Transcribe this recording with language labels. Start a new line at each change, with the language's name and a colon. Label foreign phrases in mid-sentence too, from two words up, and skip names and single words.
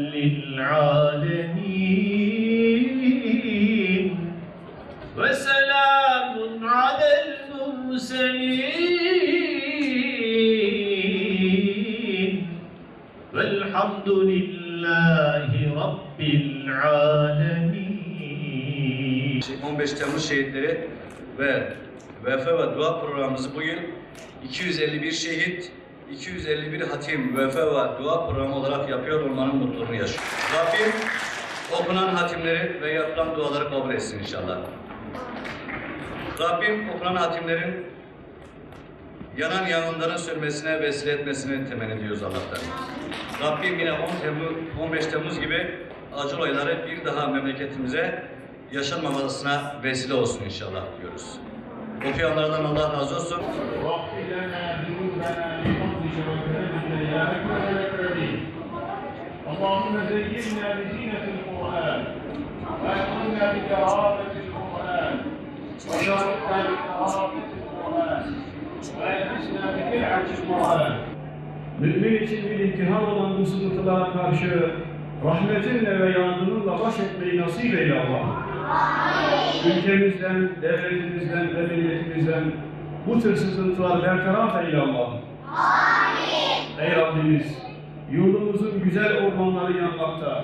Arabic: للعالمين وسلام على المرسلين والحمد لله رب العالمين.
Turkish: 15 Temmuz şehitleri ve vefa ve dua programımız bugün 251 şehit, 251 hatim, vefa ve dua programı olarak yapıyor olmanın mutluluğunu yaşıyor. Rabbim okunan hatimleri ve yapılan duaları kabul etsin inşallah. Rabbim okunan hatimlerin yanan yangınların sönmesine vesile etmesini temenni ediyoruz Allah'tan. Rabbim yine 15 Temmuz gibi acı olayları bir daha memleketimize yaşanmamasına vesile olsun inşallah diyoruz. Okuyanlardan Allah razı olsun.
Arabic: اللهم زينا بزينة القرآن وأكرمنا بكرامة القرآن وشرفنا بكرامة القرآن وألبسنا بكلعة القرآن.
Turkish: Mümin için bir imtihan olan bu sıkıntılara karşı rahmetinle ve yardımınla baş etmeyi nasip eyle Allah. Ülkemizden, devletimizden ve milletimizden bu tür sıkıntılar bertaraf eyle Allah. Ey Rabbimiz, yurdumuzun güzel ormanları yanmakta.